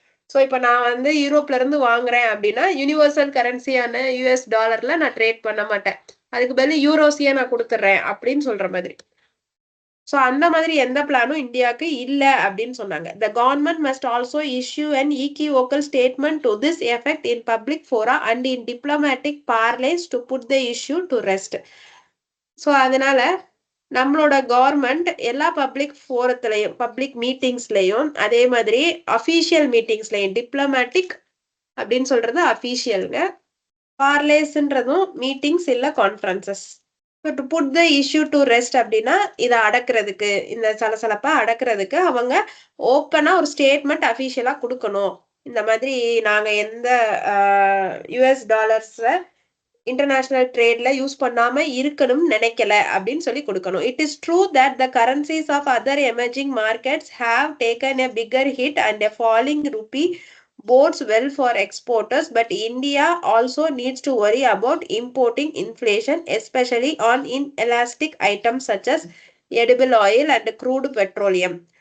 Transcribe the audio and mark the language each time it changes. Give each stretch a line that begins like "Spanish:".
Tamil: So இப்போ நான் வந்து யூரோப்ல இருந்து வாங்குறேன் அப்படின்னா யூனிவர்சல் கரன்சியான யூஎஸ் டாலர்ல நான் ட்ரேட் பண்ண மாட்டேன், அதுக்கு பதில் யூரோஸியா நான் கொடுத்துட்றேன் அப்படின்னு சொல்ற மாதிரி. ஸோ அந்த மாதிரி எந்த பிளானும் இந்தியாவுக்கு இல்ல அப்படின்னு சொன்னாங்க.
English: The government must also issue an equivocal statement to this effect in public fora and in diplomatic parlance to put the issue to rest.
Tamil: So அதனால நம்மளோட கவர்மெண்ட் எல்லா பப்ளிக் ஃபோரத்துலையும், பப்ளிக் மீட்டிங்ஸ்லையும், அதே மாதிரி அஃபீஷியல் மீட்டிங்ஸ்லையும், டிப்ளமேட்டிக் அப்படின்னு சொல்றது அஃபீஷியல்ங்க, பார்லேஸ்ன்றதும் மீட்டிங்ஸ் இல்ல conferences.
English: to put the issue to rest
Tamil: அப்படின்னா இதை அடக்கிறதுக்கு, இந்த சலசலப்பை அடக்கிறதுக்கு அவங்க ஓப்பனா ஒரு ஸ்டேட்மெண்ட் அஃபீஷியலா கொடுக்கணும். இந்த மாதிரி நாங்க எந்த யூஎஸ் டாலர்ஸை இன்டர்நேஷனல் ட்ரேட்ல யூஸ் பண்ணாம இருக்கணும்னு நினைக்கல அப்படின்னு சொல்லி கொடுக்கணும்.
English: It is true that the currencies of other emerging markets have taken a bigger hit and a falling rupee bodes well for exporters, but India also needs to worry about importing inflation, especially on inelastic items such as edible oil and crude petroleum.